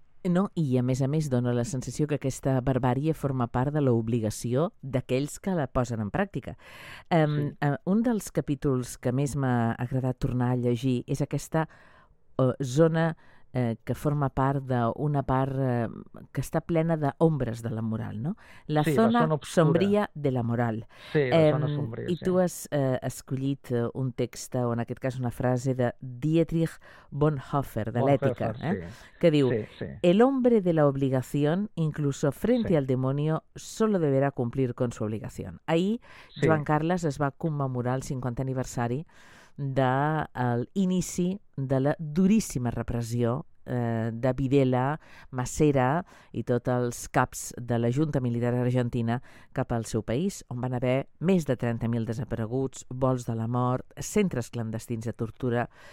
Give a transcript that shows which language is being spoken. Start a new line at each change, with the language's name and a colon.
Catalan: No, i a més dona la sensació que aquesta barbàrie forma part de l'obligació d'aquells que la posen en pràctica. Sí. Un dels capítols que més m'ha agradat tornar a llegir és aquesta zona que forma part d'una part que està plena d'ombres de la moral, no? La zona zona obscura. sombria de la moral. Sí, la zona sombria, I tu has escollit un text, o en aquest cas una frase, de Dietrich Bonhoeffer, de l'Ètica, que diu:
Spanish: el hombre de la obligación, incluso frente al demonio, solo deberá cumplir con su obligación.
Catalan: Ahir, Joan Carles es va commemorar el 50 aniversari del inici de la duríssima repressió de Videla, Massera i tots els caps de la Junta Militar Argentina cap al seu país, on van haver més de 30.000 desapareguts, vols de la mort, centres clandestins de tortura.